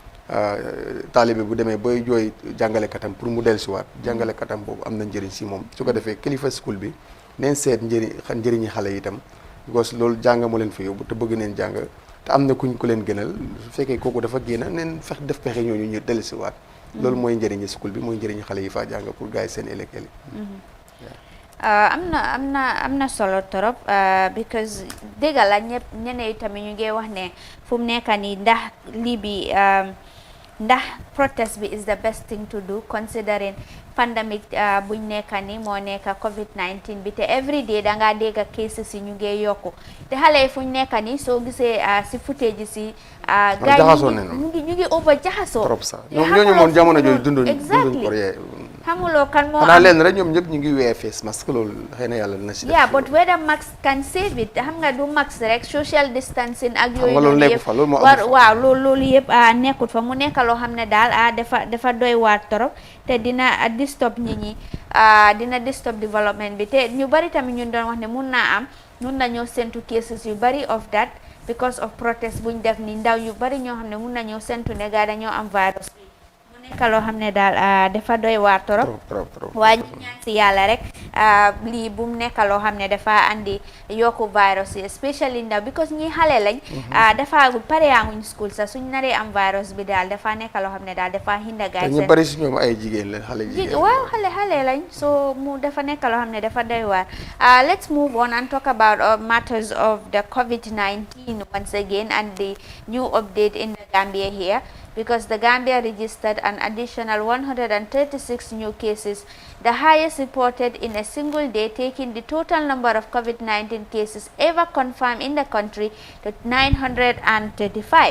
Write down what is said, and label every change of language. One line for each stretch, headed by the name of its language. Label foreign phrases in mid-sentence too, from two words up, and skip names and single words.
Wolof: taalibe bu demee bay jooy jàngalekatam pour mu dellu si waat jàngalekatam boobu am na njëriñ si moom su ko defee kilifa school bi neen seet njëriñi xale yi itam because loolu jàng moo leen fa yóbbu te bëgg neen jàng te am na kuñ ku leen gënal su fekkee kooku dafa génn neen def pexe ñooñu ñu dellu si waat loolu mooy njëriñi school bi mooy njëriñi xale yi faa jàng
French: pour gars
Wolof: yi seen ëllëg am na solo trop because dégg la ñeneen tamit ñu ngi wax ne fu mu nekk nii ndax lii bi ndax protest bi
English: is the best thing to do considering pandemic
Wolof: buñ nekk ni moo nekk COVID-19 bi te
English: every day
Wolof: dangaa dégg cases yi ñu ngi yokku te xale yi fuñ nekk ni soo gisee si footage si gars yi ñu ngi over jaxasoo trop sax ñooñu moom jamono jooju dunduñ ko xamuloo kan moo xanaa am leen rek ñoom ñëpp ñu ngi
English: wear face mask
Wolof: loolu xëy na yàlla dina si def.
English: yeah but whether mask can save it
Wolof: xam nga du
English: mask rek social distancing
Wolof: ak yooyu loolu noonu nekku fa loolu moo war amul fa. waaw loolu yëpp nekkut fa mu nekk loo xam ne daal dafa doy waar torop te dina disturb nit ñi dina disturb development bi te ñu bari tamit ñun doon wax ne mun nañoo sentu cases yu bari
English: of that because of protest
Wolof: buñ def ni ndaw yu bari ñoo xam ne mun nañoo sentu ne gaa dañoo am virus bi mu nekk loo xam ne daal dafa doy waar torop waaye ñu ñaan si yàlla rek lii bu mu nekk loo xam ne dafa andi yokku virus yi especially ndaw because ñi xale lañ dafa pareeanguñ school sax suñ naree am virus bi daal dafa nekk loo xam ne daal dafa hinda gaay ñu bari si ñoom ay jigéen lañ xale jigéen waaw xale lañ so mu dafa nekk loo xam ne dafa doy waar
English: let's move on and talk about matters of the COVID-19 once again and the new update in the Gambia here because the Gambia registered an additional 136 new cases, the highest reported in a single day, taking the total number of COVID-19 cases ever confirmed in the country to 935.